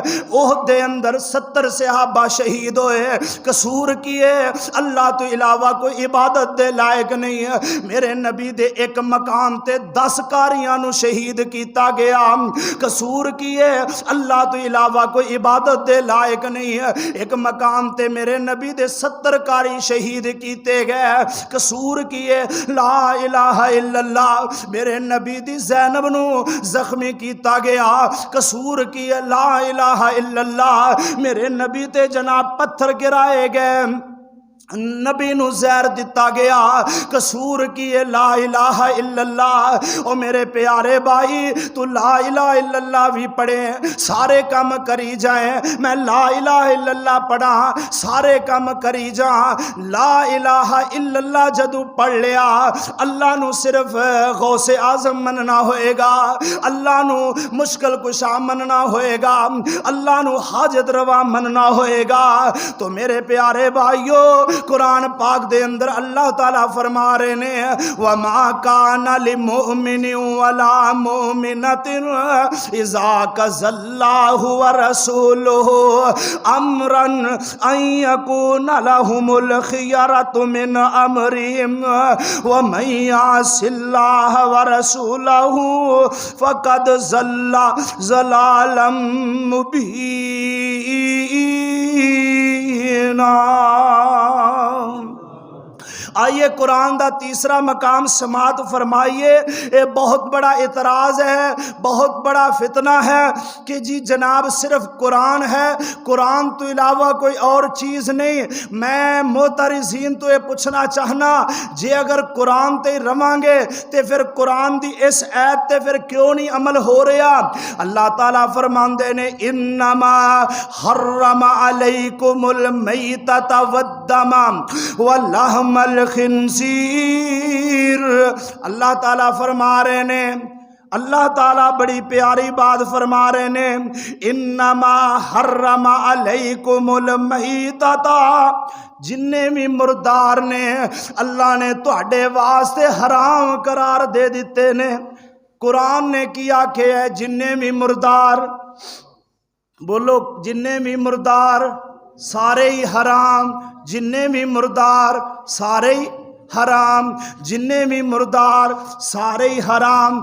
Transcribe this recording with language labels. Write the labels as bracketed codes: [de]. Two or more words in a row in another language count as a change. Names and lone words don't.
[pa] احد دے اندر 70 صحابہ شہید ہوئے، قصور کی اے اللہ توں علاوہ کوئی عبادت دے لائق نہیں اے. میرے نبی دے اک مقام تے 10 قاریاں نوں شہید کیتا گیا، قصور کی اے اللہ توں علاوہ کوئی عبادت دے لائق نہیں اے. اک مقام تے میرے نبی دے 70 قاری شہید کیتے گئے، قصور کی اے [ar] لا إله إلا الله. [pa] میرے نبی دی زینب نوں زخمی کیتا گیا، قصور کی [ar] لا إله إلا الله. [pa] میرے نبی تے جناب پتھر گرائے گئے، نبی نوں زہر دتا گیا، قصور کی [ar] لا إله إلا الله. [pa] او میرے پیارے بھائی توں [ar] لا إله إلا الله [pa] وی پڑھے، سارے کم کری جائے، میں [ar] لا إله إلا الله [pa] پڑھاں سارے کم کری جاں. [ar] لا إله إلا الله [pa] جدوں پڑھ لیا، اللہ نوں صرف غوث اعظم منڼا ہووے گا، اللہ نوں مشکل کشا منڼا ہووے گا، اللہ نوں حاجت روا منڼا ہووے گا. تو میرے پیارے بھائیو قرآن پاک دے اندر اللہ تعالیٰ فرما رہے نے, [ar] وما كان لمؤمن ولا مؤمنة إذا قضى الله ورسوله أمرا أن يكون لهم الخيرة من أمرهم ومن يعص الله ورسوله فقد ضل ضلالا مبينا. [ur] آئیے قرآن کا تیسرا مقام سماعت فرمائیے. یہ بہت بڑا اعتراض ہے، بہت بڑا فتنہ ہے کہ جی جناب صرف قرآن ہے، قرآن تو علاوہ کوئی اور چیز نہیں. [pa] میں معترضین توں اے پچھنا چاہنا، جے اگر قرآن تے رواں گے تو فیر قرآن دی اس آیت تے فیر کیوں نہیں عمل ہو رہیا. اللہ تعالیٰ فرماندے نے [ar] إنما حرم عليكم الميتة والدم ولحم الخنزير. [pa] اللہ تعالیٰ فرما رہے نے، اللہ تعالیٰ بڑی پیاری بات فرما رہے نے, [ar] إنما حرم عليكم الميتة, [pa] جنے وی مردار نے اللہ نے تہاڈے واسطے حرام قرار دے دتے نے. قرآن نے کی آکھیا اے، جنے وی مردار، بولو جنے وی مردار سارے ہی حرام، جنے وی مردار سارے ہی حرام، جنے وی مردار سارے ہی حرام.